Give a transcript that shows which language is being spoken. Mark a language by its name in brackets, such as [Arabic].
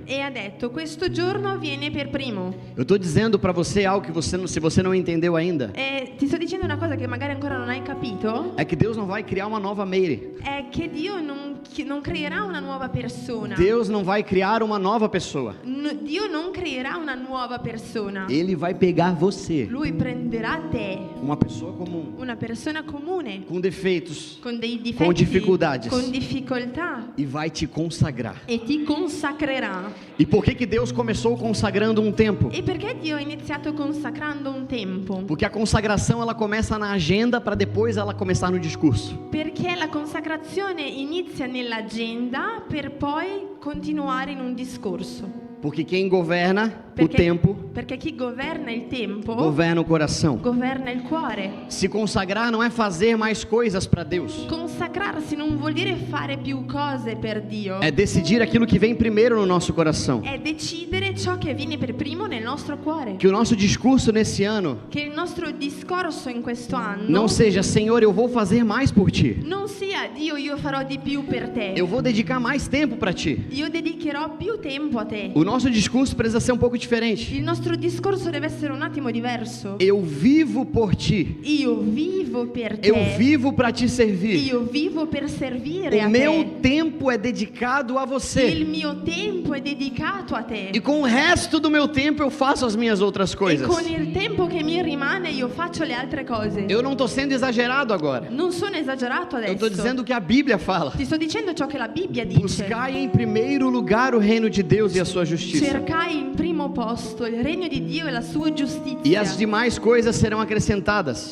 [Italian] e ha detto questo giorno viene per primo. [Portuguese] Eu estou dizendo para você algo que se você não entendeu ainda, [Italian] E ti sto dicendo una cosa che magari ancora non hai capito, [Portuguese] é que Deus não vai criar uma nova Meire. [Italian] è che Dio non non creerà una nuova persona. [Portuguese] Deus não vai criar uma nova pessoa. [Italian] Dio non creerà una nuova persona. [Portuguese] Ele vai pegar você, [Italian] Lui prenderà te, [Portuguese] uma pessoa comum, [Italian] una persona comune, [Portuguese] com defeitos, [Italian] con dei difetti, con difficoltades, con difficoltà, [Portuguese] e vai te consagrar. [Italian] e ti consacrerà. [Portuguese] E por que Deus começou consagrando um tempo? [Italian] E perché Dio ha iniziato consacrando un tempo? [Portuguese] Porque a consagração ela começa na agenda para depois ela começar no discurso. [Italian] Perché la consacrazione inizia nell'agenda per poi continuare in un discorso. [Portuguese] Porque quem governa o tempo, [Italian] Perché chi governa il tempo [Portuguese] governa o coração. [Italian] governa il cuore. [Portuguese] Se consagrar não é fazer mais coisas para Deus. [Italian] Consacrarsi non vuol dire fare più cose per Dio. [Portuguese] É decidir aquilo que vem primeiro no nosso coração. [Italian] È decidere ciò che viene per primo nel nostro cuore. [Portuguese] Que o nosso discurso nesse ano [Italian] Che il nostro discorso in questo anno [Portuguese] não seja, Senhor, eu vou fazer mais por Ti. [Italian] non sia Dio, io farò di più per te. [Portuguese] Eu vou dedicar mais tempo para Ti. [Italian] Io dedicherò più tempo a te. [Portuguese] O nosso discurso precisa ser um pouco diferente. [Italian] Il nostro discorso deve essere un attimo diverso. [Portuguese] Eu vivo por Ti. [Italian] Io vivo per te. [Portuguese] Eu vivo para Te servir. [Italian] Io vivo per servire a [Portuguese] O meu [Italian] te. [Portuguese] tempo é dedicado a [Italian] Il [Portuguese] você. [Italian] mio tempo è dedicato a te. [Portuguese] E com o resto do meu tempo eu faço as minhas outras [Italian] E [Portuguese] coisas. [Italian] con il tempo che mi rimane io faccio le altre cose. [Portuguese] Eu não estou sendo exagerado agora. [Italian] Non sono esagerato [Portuguese] Eu [Italian] adesso. [Portuguese] estou dizendo o que a Bíblia fala. [Italian] Ti sto dicendo ciò che la Bibbia dice. [Portuguese] Buscai em primeiro lugar o reino de Deus e a sua justiça. [Italian] Cercai in primo posto il regno di Dio e la sua giustizia. [Portuguese] E as demais coisas serão acrescentadas.